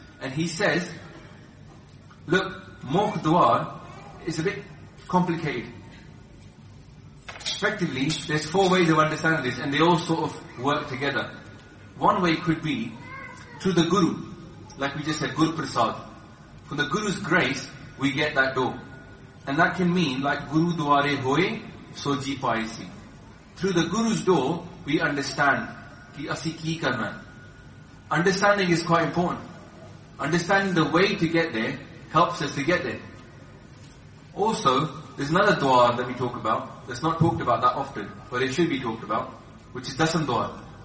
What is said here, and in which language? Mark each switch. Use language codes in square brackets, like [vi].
[en] And he says, look, mokdwar is a bit complicated. Retrospectively, there's four ways of understanding this, and they all sort of work together. One way could be through the Guru, like we just said, Guru Prasad. From the Guru's grace, we get that door. And that can mean, like, [pa] ਗੁਰ ਦੁਆਰੈ ਹੋਇ, ਸੋਝੀ ਪਾਇਸੀ. [en] Through the Guru's door, we understand, [pa] ਕਿ ਅਸੀਂ ਕੀ ਕਰਨਾ. [en] Understanding is quite important. Understanding the way to get there helps us to get there. Also, there's another dua that we talk about, that's not talked about that often, but it should be talked about, which is Dasam Dua.